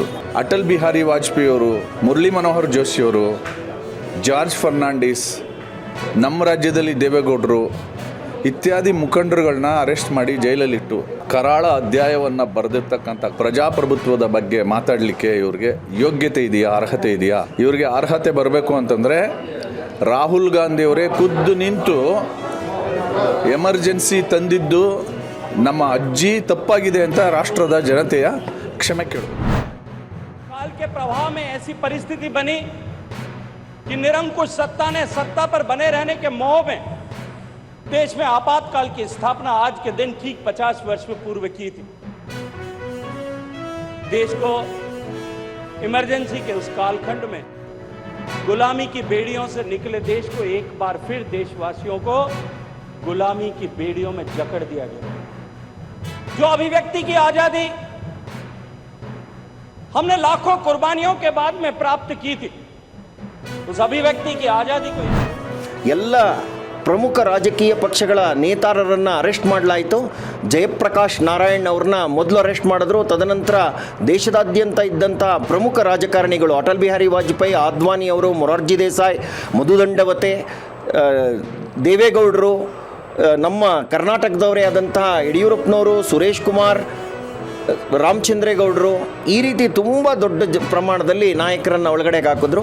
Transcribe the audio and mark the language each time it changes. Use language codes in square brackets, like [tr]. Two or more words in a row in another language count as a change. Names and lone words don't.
[kn] ಅಟಲ್ ಬಿಹಾರಿ ವಾಜಪೇಯಿಯವರು, ಮುರಳಿ ಮನೋಹರ್ ಜೋಶಿಯವರು, ಜಾರ್ಜ್ ಫರ್ನಾಂಡಿಸ್, ನಮ್ಮ ರಾಜ್ಯದಲ್ಲಿ ದೇವೇಗೌಡರು ಇತ್ಯಾದಿ ಮುಖಂಡರುಗಳನ್ನ ಅರೆಸ್ಟ್ ಮಾಡಿ ಜೈಲಲ್ಲಿಟ್ಟು ಕರಾಳ ಅಧ್ಯಾಯವನ್ನು ಬರೆದಿರ್ತಕ್ಕಂಥ ಪ್ರಜಾಪ್ರಭುತ್ವದ ಬಗ್ಗೆ ಮಾತಾಡಲಿಕ್ಕೆ ಇವ್ರಿಗೆ ಯೋಗ್ಯತೆ ಇದೆಯಾ, ಅರ್ಹತೆ ಇದೆಯಾ? ಇವ್ರಿಗೆ ಅರ್ಹತೆ ಬರಬೇಕು ಅಂತಂದರೆ ರಾಹುಲ್ ಗಾಂಧಿಯವರೇ ಖುದ್ದು ನಿಂತು ಎಮರ್ಜೆನ್ಸಿ ತಂದಿದ್ದು ನಮ್ಮ ಅಜ್ಜಿ ತಪ್ಪಾಗಿದೆ ಅಂತ ರಾಷ್ಟ್ರದ ಜನತೆಯ ಕ್ಷಮೆ ಕೇಳು. [hi] काल के प्रभाव में ऐसी परिस्थिति बनी कि निरंकुश सत्ता ने सत्ता पर बने रहने के मोह में देश में आपातकाल की स्थापना आज के दिन ठीक 50 वर्ष पूर्व की थी. देश को इमरजेंसी के उस कालखंड में गुलामी की बेड़ियों से निकले देश को एक बार फिर देशवासियों को गुलामी की बेड़ियों में जकड़ दिया गया. जो अभिव्यक्ति की आजादी हमने लाखों कुर्बानियों के बाद में प्राप्त की थी, उस अभिव्यक्ति की आजादी को [kn] ಎಲ್ಲ ಪ್ರಮುಖ ರಾಜಕೀಯ ಪಕ್ಷಗಳ ನೇತಾರರನ್ನು ಅರೆಸ್ಟ್ ಮಾಡಲಾಯಿತು. ಜಯಪ್ರಕಾಶ್ ನಾರಾಯಣ್ ಅವ್ರನ್ನ ಮೊದಲು ಅರೆಸ್ಟ್ ಮಾಡಿದ್ರು. ತದನಂತರ ದೇಶದಾದ್ಯಂತ ಇದ್ದಂಥ ಪ್ರಮುಖ ರಾಜಕಾರಣಿಗಳು ಅಟಲ್ ಬಿಹಾರಿ ವಾಜಪೇಯಿ, ಆದ್ವಾನಿ ಅವರು, ಮೊರಾರ್ಜಿ ದೇಸಾಯಿ, ಮಧುದಂಡವತೆ, ದೇವೇಗೌಡರು, ನಮ್ಮ ಕರ್ನಾಟಕದವರೇ ಆದಂತಹ ಯಡಿಯೂರಪ್ಪನವರು, ಸುರೇಶ್ ಕುಮಾರ್, ರಾಮಚಂದ್ರೇಗೌಡರು, ಈ ರೀತಿ ತುಂಬ ದೊಡ್ಡ ಪ್ರಮಾಣದಲ್ಲಿ ನಾಯಕರನ್ನು ಒಳಗಡೆಗೆ ಹಾಕಿದ್ರು.